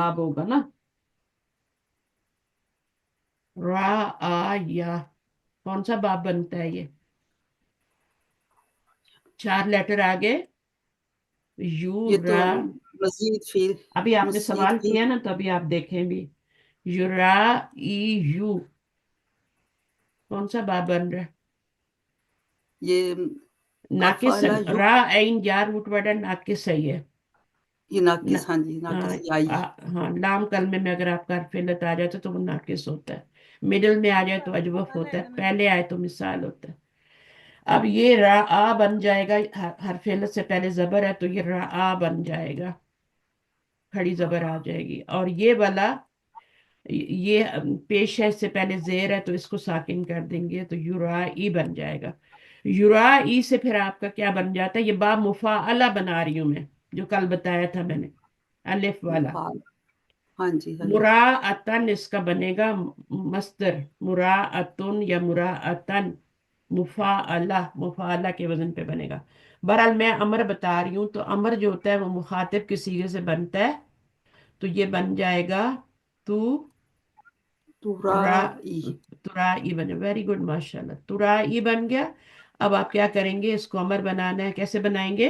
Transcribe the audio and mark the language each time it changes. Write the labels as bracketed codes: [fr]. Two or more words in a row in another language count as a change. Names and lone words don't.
[hi] बाब होगा ना, रा आ या, कौन सा बाब बनता है ये, 4 लेटर आगे, यू ये तो रा। मजीद फिर अभी आपने मजीद सवाल फिर किया ना, तो अभी आप देखें भी, युरा ई यू, कौन सा बाब बन रहा है, ये नाकिस, कफाला यु। रा ऐन या रूट वर्ड है, नाकिस सही है ये ना। नाकिस, हाँ जी नाकिस, हाँ ये आई है। हाँ, लाम कलमे में अगर आपका हरफ आ जाए तो वो नाकिस होता है, मिडिल में आ जाए तो अजवफ होता है, पहले आए तो मिसाल होता है। अब ये रा आ बन जाएगा, हरफ इल्लत से पहले जबर है तो ये रा आ बन जाएगा, खड़ी जबर आ जाएगी। और ये वाला, ये पेश है से पहले जेर है तो इसको साकिन कर देंगे, तो युरा ई बन जाएगा। युरा ई से फिर आपका क्या बन जाता है, ये बा मुफाअला बना रही हूं मैं, जो कल बताया था मैंने, अलिफ वाला। मुफाल। हाँ जी मुरा अलिफ। अतन इसका बनेगा मस्दर, मुरा अतुन या मुरा अतन, मुफाअला, मुफाअला के वजन पे बनेगा। बहरहाल मैं अमर बता रही हूँ, तो अमर जो होता है वो मुखातिब के सीगे से बनता है, तो ये बन जाएगा तू तुराई। तुराई बने, [en] very good [hi] माशाल्लाह, तुराई बन गया। अब आप क्या करेंगे, इसको अमर बनाना है, कैसे बनाएंगे?